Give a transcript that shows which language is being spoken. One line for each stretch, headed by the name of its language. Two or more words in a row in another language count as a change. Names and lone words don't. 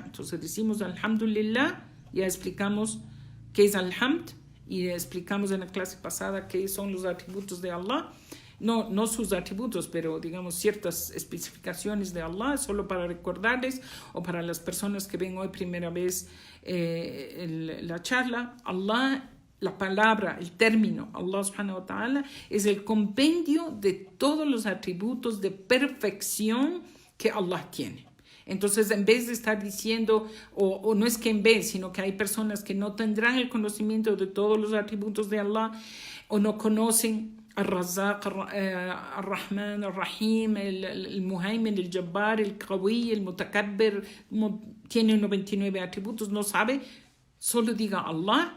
Spanish: Entonces decimos alhamdulillah, ya explicamos qué es alhamd y explicamos en la clase pasada qué son los atributos de Allah. No sus atributos, pero digamos ciertas especificaciones de Allah, solo para recordarles o para las personas que ven hoy primera vez la charla. Allah, la palabra, el término Allah
Arabic: سبحانه وتعالى
Spanish: es el compendio de todos los atributos de perfección que Allah tiene. Entonces, en vez de estar diciendo, o no es que en vez, sino que hay personas que no tendrán el conocimiento de todos los atributos de Allah o no conocen Al-Razzaq, Al-Rahman, Al-Rahim, el Muhaymin, el Jabbar, el Qawi, el Mutakabbir, tiene 99 atributos, no sabe, solo diga Allah.